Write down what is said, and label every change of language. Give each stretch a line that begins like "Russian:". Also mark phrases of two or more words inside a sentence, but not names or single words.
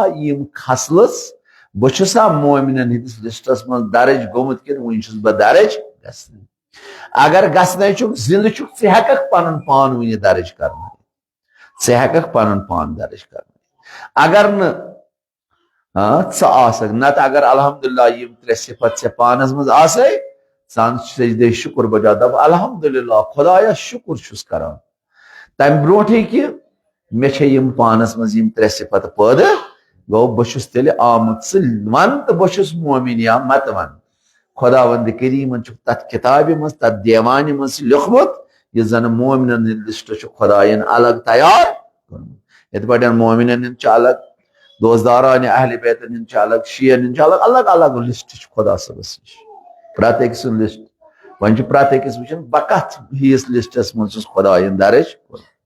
Kashmiri: یِم خصلٕژ بہٕ چھُسا مومنن ہٕنٛدِس لسٹس منٛز درٕج گوٚمُت کِنہٕ وُنہِ چھُس بہٕ درٕج گژھنٕے اگر گژھنٕے چھُکھ زِندٕ چھُکھ ژٕ ہٮ۪ککھ پنُن پان وُنہِ درٕج کرنٲیِتھ ژٕ ہٮ۪ککھ پنُن پان درٕج کرنٲیِتھ اگر نہٕ ژٕ آسکھ نتہٕ اگر الحمدللہ یِم ترٛےٚ صفت ژےٚ پانس منٛز آسے ژٕ ان سجدے شُکر بجا دپ الحمدللہ خۄدایا شُکر چھُس کران تمہِ برونٛٹھٕے کہِ مےٚ چھےٚ یِم پانس منٛز یِم ترٛےٚ صفت پٲدٕ گوٚو بہٕ چھُس تیٚلہِ آمُت ژٕ ون تہٕ بہٕ چھُس مومن یا متہٕ ون خۄداوندِ کریٖمن چھُکھ تتھ کِتابہِ منٛز تتھ دیوانہِ منٛز لیوٚکھمُت یُس زن مومنن ہٕنٛدۍ لسٹ چھُ خۄداین الگ تیار کوٚرمُت یِتھ پٲٹھۍ مومنن ہٕنٛدۍ چھِ الگ دوستدارانہِ اہلِ بیتن ہٕنٛدۍ چھِ الگ شیعن ہٕنٛدۍ چھِ الگ الگ الگ لسٹ چھُ خۄدا صٲبس نِش پرٛٮ۪تھ أکۍ سُنٛد لسٹ وۄنۍ چھُ پرٛٮ۪تھ أکِس وٕچھُن بہٕ کتھ ہِوِس لسٹس منٛز چھُس خۄداین درٕج کوٚرمُت